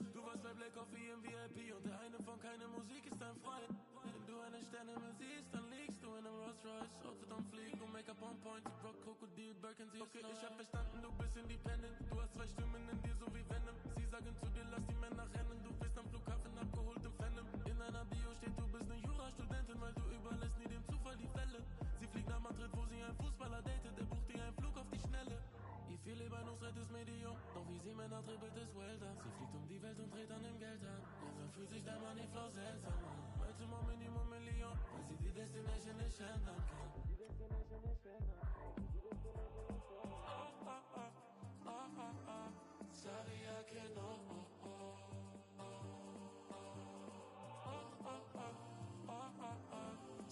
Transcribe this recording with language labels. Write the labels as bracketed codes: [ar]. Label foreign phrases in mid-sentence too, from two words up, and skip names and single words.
[de] Du warst bei Black Coffee im VIP und der eine von keine Musik ist dein Freund. Wenn du eine Sternenhimmel siehst, dann liegst du in einem Rolls Royce. Outfit am Fliegen und [en] Make-up on point. [de] Rock, Krokodil, Birkin, sie okay, ich hab verstanden, du bist independent. Du hast zwei Stimmen in dir, so wie Venom. Sie sagen zu dir, lass die Männer rennen. Du bist am Flughafen abgeholt im Phantom. In einer Bio steht, du bist eine Jurastudentin, weil du überlässt nie dem Zufall die Fälle. Sie fliegt nach Madrid, wo sie einen Fußballer datet. Der bucht ihr einen Flug auf die Schnelle. Ich viel Libanus ist Medium, doch wie sie Männer dribbelt ist Welter. Sie fliegt um die Welt und dreht an dem Geld an. Langsam fühlt sich der Moneyflow seltsam an. Heute mal Minimum Million, weil sie die Destination nicht ändern kann. Oh, oh, oh, oh, oh, oh. [es] Sabía que no, oh, oh. Oh, oh, oh, oh, oh, oh.